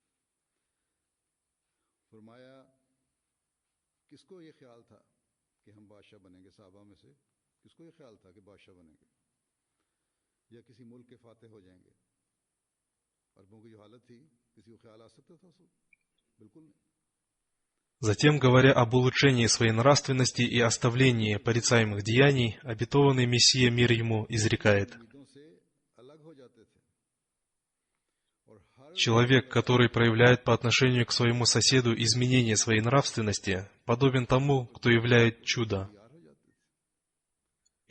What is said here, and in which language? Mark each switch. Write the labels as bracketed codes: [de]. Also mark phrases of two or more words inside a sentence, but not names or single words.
[ur] فرمایا، کس کو یہ خیال تھا کہ ہم بادشاہ بنیں گے? صحابہ میں سے کس کو یہ خیال تھا کہ بادشاہ بنیں گے یا کسی ملک کے فاتح ہو جائیں گے? عربوں کی جو حالت تھی، کسی کو خیال آ سکتا تھا? بالکل نہیں. [ru] Затем, говоря об улучшении своей нравственности и оставлении порицаемых деяний, обетованный Мессия, мир ему, изрекает: человек, который проявляет по отношению к своему соседу изменение своей нравственности, подобен тому, кто являет чудо.